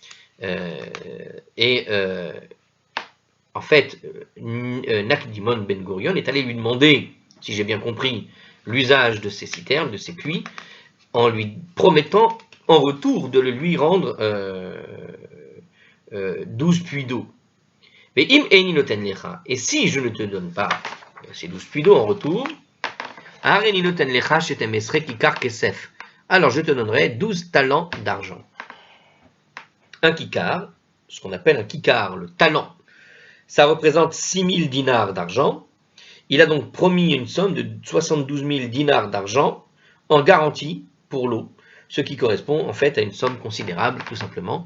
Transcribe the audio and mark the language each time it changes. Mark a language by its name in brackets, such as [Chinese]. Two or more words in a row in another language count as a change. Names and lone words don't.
[French] En fait, Nakdimon Ben Gurion est allé lui demander, si j'ai bien compris, l'usage de ces citernes, de ces puits, en lui promettant en retour de le lui rendre 12 puits d'eau. Mais [Hebrew] אם איני נותן לך, [French] et si je ne te donne pas ces 12 puits d'eau en retour, [Hebrew] הריני נותן לך שתים עשרה ככר כסף, [French] alors je te donnerai 12 talents d'argent. Un kikar, ce qu'on appelle un kikar, le talent, ça représente 6000 dinars d'argent. Il a donc promis une somme de 72 000 dinars d'argent en garantie pour l'eau, ce qui correspond en fait à une somme considérable, tout simplement.